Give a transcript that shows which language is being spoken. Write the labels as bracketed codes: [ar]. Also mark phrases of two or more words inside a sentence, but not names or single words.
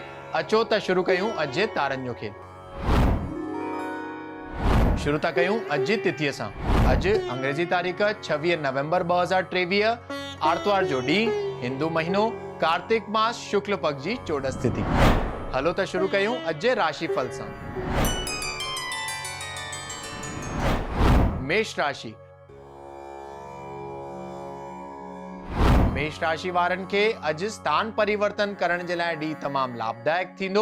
[sd] अचो त शुरू कयूं अॼु जे तारनि जो खेल। शुरू था कयूं अॼु जी तिथीअ सां। अॼु अंग्रेजी तारीख़ 26 नवंबर 2023, आर्तवार जो ॾींहुं, हिंदू महीनो कार्तिक मास शुक्ल पक्ष जी चोॾस तिथि। हलो त शुरू कयूं अॼु जे राशिफल सां। मेष राशि। मेष राशि वारनि खे अॼु स्थान परिवर्तन करण जे लाइ ॾींहुं तमामु लाभदायक थींदो।